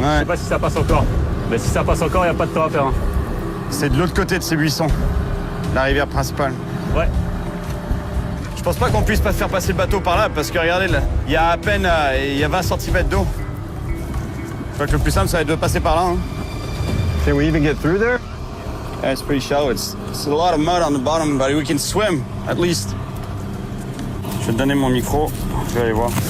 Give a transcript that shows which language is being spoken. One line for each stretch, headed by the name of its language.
French: Je sais pas si ça passe encore. Mais si ça passe encore, il n'y a pas de temps à faire. Hein. C'est de l'autre côté de ces buissons, la rivière principale. Ouais. Je pense pas qu'on puisse pas faire passer le bateau par là, parce que regardez, là, il y a à peine il y a 20 cm d'eau. Je crois que le plus simple, ça va être de passer par là. Hein.
English: Can we even get through there? Yeah, it's pretty shallow. It's a lot of mud on the bottom, but we can swim, at least.
French: Je vais te donner mon micro, je vais aller voir.